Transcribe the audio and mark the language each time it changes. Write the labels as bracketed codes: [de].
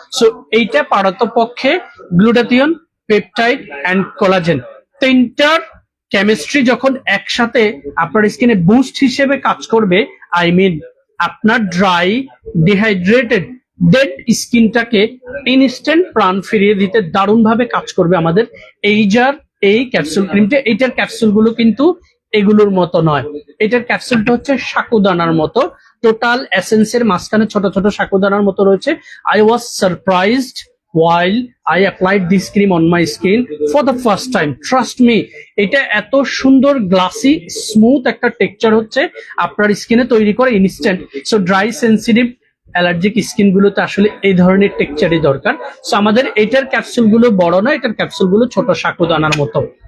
[bn] So এইটা পারতপক্ষে glutathione, peptide and collagen তিনটার chemistry যখন একসাথে আপনার স্কিনে বুস্ট হিসেবে কাজ করবে, আই মিন আপনার ড্রাই, ডিহাইড্রেটেড, ডেড স্কিনটাকে ইনস্ট্যান্ট প্রাণ ফিরিয়ে দিতে দারুণ ভাবে কাজ করবে আমাদের এইজার এই ক্যাপসুল ক্রিমটা। এইটার ক্যাপসুল গুলো কিন্তু এগুলোর মতো নয়, এটার ক্যাপসুলটা হচ্ছে সাকুদানার মতো, টোটাল এসেন্সের মাঝখানে ছোট ছোট সাকুদানার মতো রয়েছে। [en] I was surprised while I applied this cream on my skin for the first time. Trust me, [bn] এটা এত সুন্দর গ্লাসি স্মুথ একটা টেক্সচার হচ্ছে আপনার স্কিনে তৈরি করে instant. So dry, sensitive, allergic skin গুলোতে আসলে এই ধরনের টেক্সচারই দরকার। সো আমাদের এটার ক্যাপসুল গুলো বড় নয়, এটার ক্যাপসুল গুলো ছোট সাকুদানার মতো।